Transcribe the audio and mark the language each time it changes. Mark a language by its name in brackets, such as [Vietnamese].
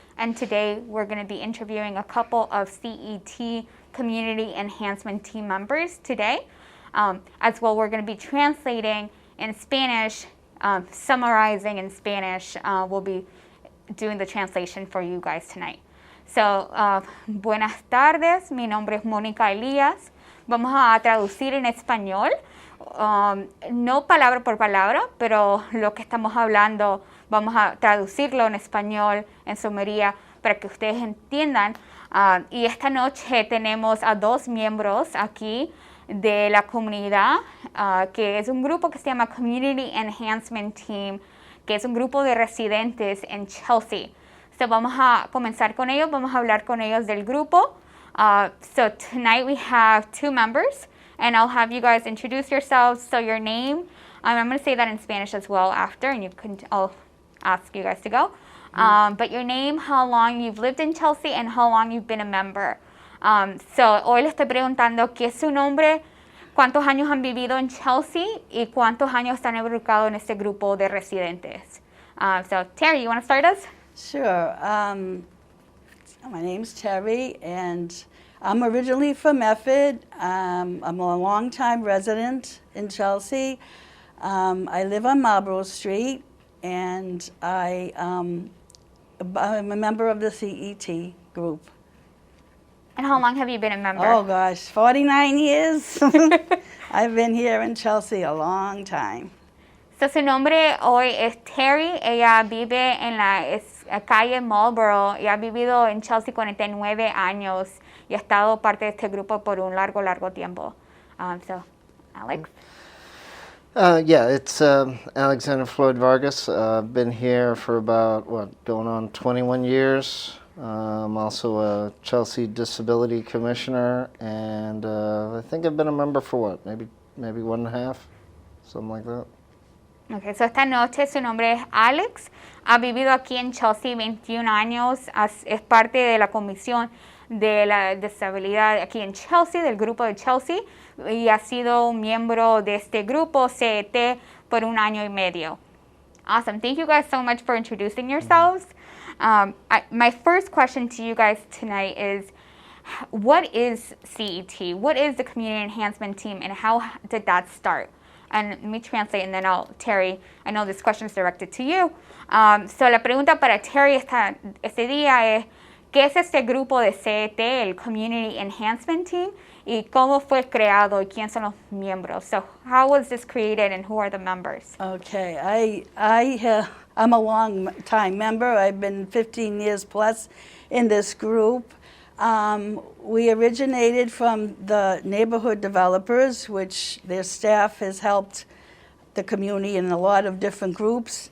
[English] And today we're going to be interviewing a couple of CET community enhancement team members today. As well, we're going to be translating in Spanish, summarizing in Spanish. We'll be doing the translation for you guys tonight. [Spanish] So, buenas tardes, mi nombre es Mónica Elías. Vamos a traducir en español, no palabra por palabra, pero lo que estamos hablando vamos a traducirlo en español, en sumería, para que ustedes entiendan. Y esta noche tenemos a dos miembros aquí de la comunidad, que es un grupo que se llama Community Enhancement Team, que es un grupo de residentes en Chelsea. So vamos a comenzar con ellos, vamos a hablar con ellos del grupo. [English] So tonight we have two members, and I'll have you guys introduce yourselves. So your name, I'm going to say that in Spanish as well after, and I'll ask you guys to go. But your name, how long you've lived in Chelsea, and how long you've been a member. [Spanish] So hoy le estoy preguntando qué es su nombre, cuántos años han vivido en Chelsea y cuántos años están involucrados en este grupo de residentes. [English] So Terry, you want to start us? Sure. My name's Terry, and I'm originally from Efford. I'm a long-time resident in Chelsea. I live on Marlborough Street, and I'm a member of the CET group. And how long have you been a member? Oh gosh, 49 years. I've been here in Chelsea a long time. [Spanish] So su nombre hoy es Terry. Ella vive en la calle Marlborough y ha vivido en Chelsea 49 años y ha estado parte de este grupo por un largo tiempo. [English] So, Alex? Yeah, it's Alexander Floyd Vargas. I've been here for about, going on 21 years. I'm also a Chelsea Disability Commissioner, and I think I've been a member for maybe 1.5, something like that. [Spanish] Okay, so esta noche su nombre es Alex. Ha vivido aquí en Chelsea 21 años. Es parte de la comisión de la disabilidad aquí en Chelsea, del grupo de Chelsea, y ha sido un miembro de este grupo CET por 1 año y medio. [English] Awesome. Thank you guys so much for introducing yourselves. My first question to you guys tonight is, what is CET? What is the Community Enhancement Team, and how did that start? And let me translate, and then Terry, I know this question is directed to you. [Spanish] So la pregunta para Terry este día es, ¿qué es este grupo de CET, el Community Enhancement Team? ¿Y cómo fue creado y quién son los miembros? [English] So how was this created and who are the members? Okay, I'm a long-time member. I've been 15 years plus in this group. We originated from the neighborhood developers, which their staff has helped the community in a lot of different groups.